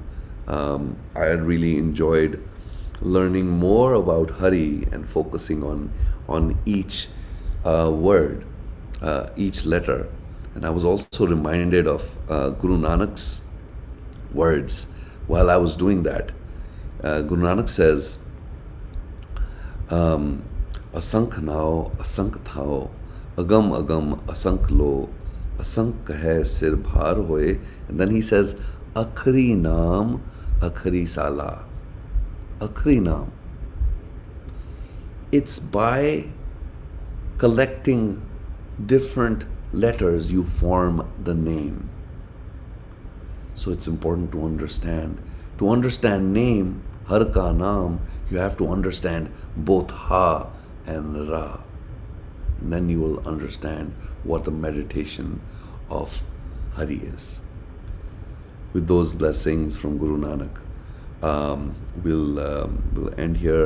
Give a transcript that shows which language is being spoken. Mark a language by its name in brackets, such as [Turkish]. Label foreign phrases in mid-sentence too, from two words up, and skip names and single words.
[English] I really enjoyed learning more about Hari and focusing on each word, each letter. And I was also reminded of Guru Nanak's words while I was doing that. Guru Nanak says, [Punjabi] ਅਸੰਖ ਨਾਵ ਅਸੰਖ ਥਾਵ ਅਗੰਮ ਅਗੰਮ ਅਸੰਖ ਲੋਅ ਅਸੰਖ ਹੈ ਸਿਰਿ ਭਾਰੁ ਹੋਇ. [English] And then he says, [Punjabi] ਅਖਰੀ ਨਾਮੁ ਅਖਰੀ ਸਾਲਾਹ. ਅਖਰੀ ਨਾਮੁ. [English] It's by collecting different letters you form the name. So it's important to understand. To understand name, [Punjabi] ਹਰਿ ਕਾ ਨਾਮੁ, [English] you have to understand both Ha and Ra. And then you will understand what the meditation of Hari is. With those blessings from Guru Nanak, we'll end here.